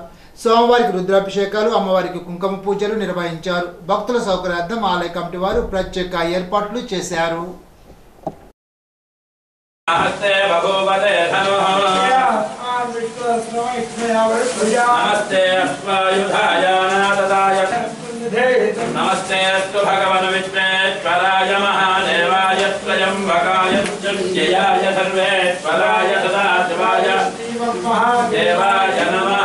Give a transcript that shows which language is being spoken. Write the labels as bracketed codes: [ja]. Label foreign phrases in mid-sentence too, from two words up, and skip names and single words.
[te] స్వామివారికి రుద్రాభిషేకాలు, అమ్మవారికి కుంకుమ పూజలు నిర్వహించారు. భక్తుల సౌకర్యార్థం ఆలయ కమిటీ వారు ప్రత్యేక ఏర్పాట్లు చేశారు. [sa] नमस्ते अस्तु भगवन् विश्वेश्वराय महादेवाय त्र्यम्बकाय मृत्युञ्जयाय सर्वेश्वराय सदाशिवाय देवाय नमः.